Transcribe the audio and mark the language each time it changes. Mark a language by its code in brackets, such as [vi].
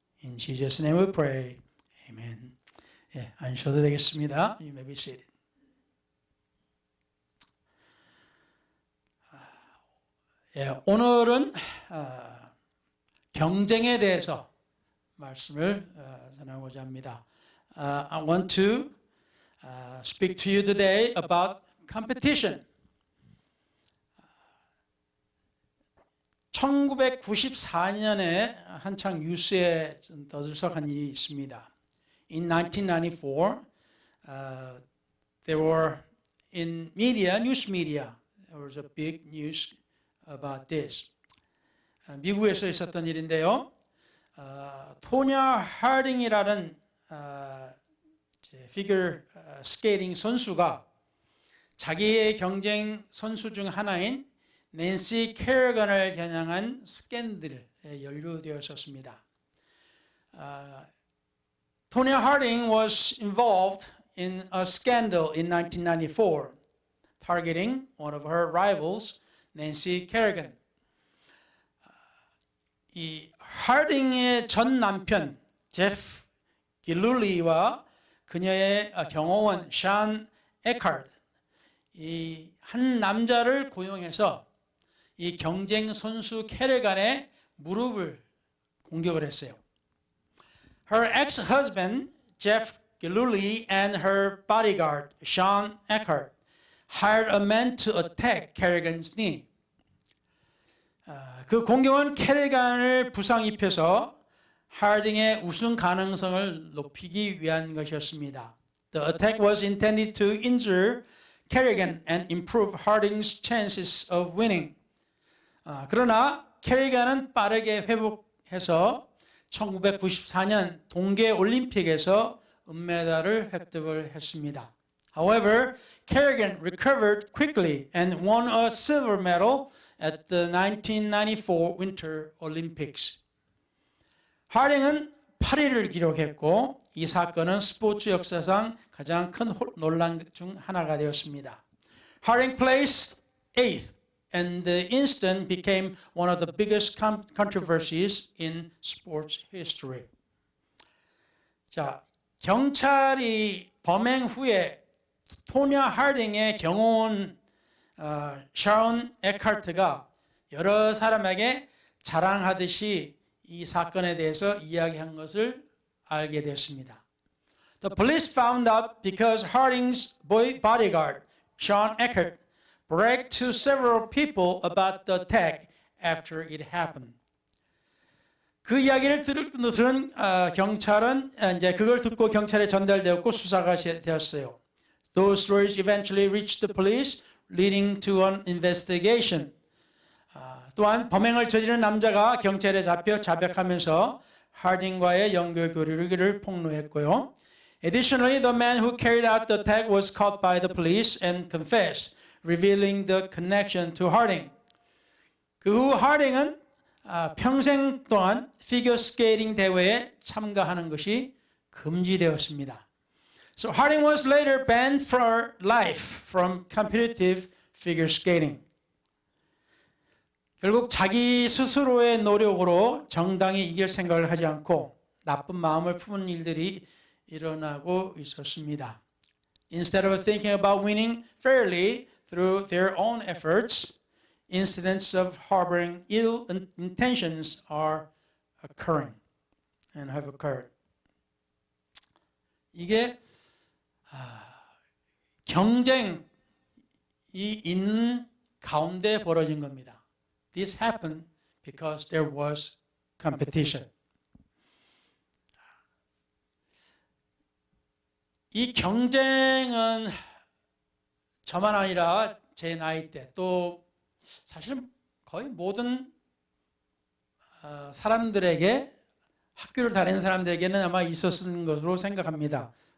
[en] In Jesus' name we pray. Amen. [ko] 예, 앉으셔도 되겠습니다. [en] You may be seated. [ko] 예, 오늘은 경쟁에 대해서 말씀을 전하고자 합니다. [en] I want to speak to you today about competition. [ko] 1994년에 한창 뉴스에 떠들썩한 일이 있습니다. [en] In 1994, there were in media, news media, there was a big news about this. [ko] 미국에서 있었던 일인데요. 토냐 하딩이라는 피겨 스케이팅 선수가 자기의 경쟁 선수 중 하나인 낸시 캐러건을 겨냥한 스캔들에 연루되었었습니다. [en] Tonya Harding was involved in a scandal in 1994, targeting one of her rivals, Nancy Kerrigan. [ko] 이 하딩의 전 남편 제프 길룰리와 그녀의 경호원 샨 에카르트, 이 한 남자를 고용해서 이 경쟁 선수 캐러건의 무릎을 공격을 했어요. [en] Her ex-husband, Jeff Gillooly, and her bodyguard, Sean Eckhart, hired a man to attack Kerrigan's knee. [ko] 그 공격은 캐러건을 부상 입혀서 하딩의 우승 가능성을 높이기 위한 것이었습니다. [en] The attack was intended to injure Kerrigan and improve Harding's chances of winning. [ko] 그러나 캐러건은 빠르게 회복해서 1994년 동계 올림픽에서 은메달을 획득을 했습니다. [en] However, Kerrigan recovered quickly and won a silver medal at the 1994 Winter Olympics. [ko] 하딩은 8위를 기록했고 이 사건은 스포츠 역사상 가장 큰 논란 중 하나가 되었습니다. [en] Harding placed 8th. And the incident became one of the biggest controversies in sports history. [ko] 자, 경찰이 범행 후에 토냐 하딩의 경호원 샤온 에카르트가 여러 사람에게 자랑하듯이 이 사건에 대해서 이야기한 것을 알게 됐습니다. [en] The police found out because Harding's bodyguard, Sean Eckert, bragged to several people about the attack after it happened. [ko] 그 이야기를 들은 경찰은 이제 그걸 듣고 경찰에 전달되었고 수사가 되었어요. [en] Those stories eventually reached the police, leading to an investigation. [ko] 또한 범행을 저지른 남자가 경찰에 잡혀 자백하면서 하딩과의 연결 교류를 폭로했고요. [en] Additionally, the man who carried out the attack was caught by the police and confessed, revealing the connection to Harding. [ko] 그 후 하딩은 평생 동안 피겨 스케이팅 대회에 참가하는 것이 금지되었습니다. [en] So Harding was later banned for life from competitive figure skating. [ko] 결국 자기 스스로의 노력으로 정당히 이길 생각을 하지 않고 나쁜 마음을 품은 일들이 일어나고 있었습니다. [en] Instead of thinking about winning fairly through their own efforts, incidents of harboring ill intentions are occurring and have occurred. [ko] 이게 경쟁이 있는 가운데 벌어진 겁니다. [en] This happened because there was competition. [ko] 이 경쟁은 저만 아니라 제 나이 때 또 사실 거의 모든 사람들에게 학교를 다니는 사람들에게는 아마 있었을 것으로 생각합니다.